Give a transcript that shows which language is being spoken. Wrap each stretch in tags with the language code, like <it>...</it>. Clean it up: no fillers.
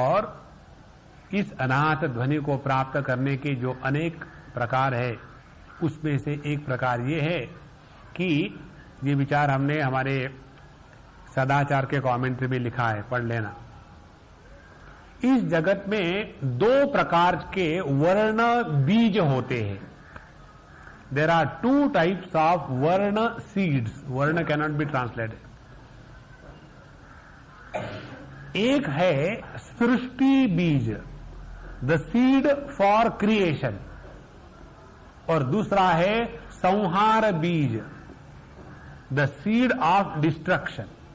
<hi>और इस अनाहत ध्वनि को प्राप्त करने के जो अनेक प्रकार है उसमें से एक प्रकार ये है कि ये विचार हमने हमारे सदाचार के कमेंट्री में लिखा है, पढ़ लेना। इस जगत में दो प्रकार के वर्ण बीज होते हैं।</hi> <en>There are two types of varna seeds. Varna cannot be translated.</en> <hi>एक है सृष्टि बीज,</hi> <en>the seed for creation,</en> <hi>और दूसरा है संहार बीज,</hi> <en>the seed of destruction.</en>